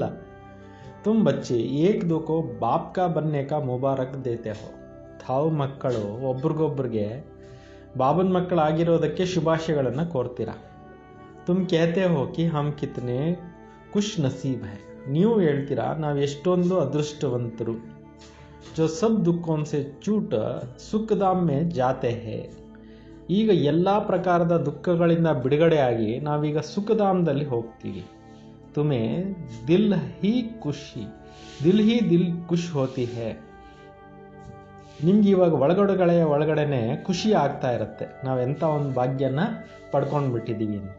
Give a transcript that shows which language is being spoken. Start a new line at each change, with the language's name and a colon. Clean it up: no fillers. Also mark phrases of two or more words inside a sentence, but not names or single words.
Hindi: तुम बच्चे एक दो को बाप का बनने का मुबारक देते हो,
Kannada: ತಾವು ಮಕ್ಕಳು ಒಬ್ರಿಗೊಬ್ರಿಗೆ ಬಾಬನ ಮಕ್ಕಳಾಗಿರೋದಕ್ಕೆ ಶುಭಾಶಯಗಳನ್ನು ಕೋರ್ತೀರಾ।
Hindi: तुम कहते हो कि हम कितने खुश नसीब है,
Kannada: ನೀವು ಹೇಳ್ತೀರಾ ನಾವು ಎಷ್ಟೊಂದು ಅದೃಷ್ಟವಂತರು।
Hindi: जो सब दुखों से छूट सुखधाम में जाते हैं,
Kannada: ಈಗ ಎಲ್ಲ ಪ್ರಕಾರದ ದುಃಖಗಳಿಂದ ಬಿಡುಗಡೆಯಾಗಿ ನಾವೀಗ ಸುಖಧಾಮದಲ್ಲಿ ಹೋಗ್ತೀವಿ।
Hindi: तुम्हें दिल खुश होती है,
Kannada: ನಿಮ್ಗೆ ಇವಾಗ ಒಳಗಡೆನೆ ಖುಷಿ ಆಗ್ತಾ ಇರುತ್ತೆ, ನಾವೆಂಥ ಒಂದು ಭಾಗ್ಯನ ಪಡ್ಕೊಂಡು ಬಿಟ್ಟಿದ್ದೀವಿ ಅಂತ।